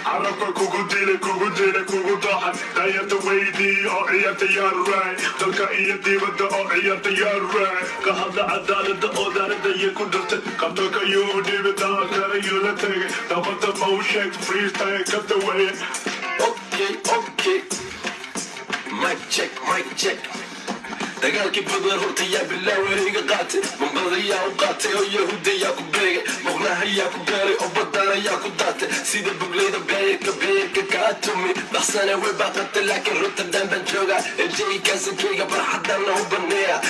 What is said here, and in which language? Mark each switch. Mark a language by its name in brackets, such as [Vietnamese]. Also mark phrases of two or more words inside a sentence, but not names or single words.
[Somali] Carabka kugu dilay, kugu dilay, kugu dooxay. Dayarta weydii, oo ciyaarta yaa raay. Dalka iyo dibadda, oo ciyaarta yaa raay. Ka hadla cadaaladda, oo daaradda yaa ku dartay. Qabtalka yuu u dhiibay, dalkana yuu la tegay. Nabadda ma u sheeg, freestyle ka daweeye. [English] Okay, okay. Mic check, mic check. [Somali] Dagaalkii badan horta yaa bilaaway iga qaatay. Mambada yaa u qaatay oo Yahuudda yaa ku beegay. Muqnaha yaa ku beeray oo badana yaa ku daatay. Sida bugleyda beerka, beerka kaa tumi. Baxsana way baaqatay, laakiin Rotterdam baan joogaa. A J kaasankeyga barxadana u banneeya.